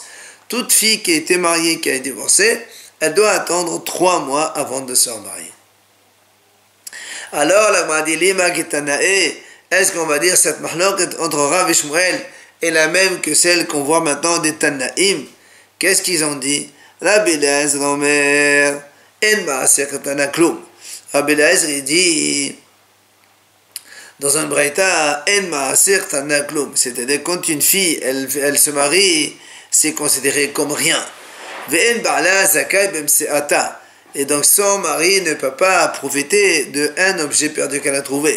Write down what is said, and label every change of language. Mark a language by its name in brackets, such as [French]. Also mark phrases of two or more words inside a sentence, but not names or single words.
[French] Toute fille qui a été mariée, qui a été divorcée, elle doit attendre 3 mois avant de se remarier. Alors, la Gemara dit, est-ce qu'on va dire cette mahloket entre Rav et Shmuel est la même que celle qu'on voit maintenant des Tanaïm? Qu'est-ce qu'ils ont dit? [Hebrew] רבי אליעזר אומר, אין מעשה קטנה כלום. [French] Rabbi Eliezer, il dit, dans un braïta, [Hebrew] אין מעשה קטנה כלום. [French] C'est-à-dire, quand une fille, elle se marie, c'est considéré comme rien. Et donc son mari ne peut pas profiter d'un objet perdu qu'elle a trouvé.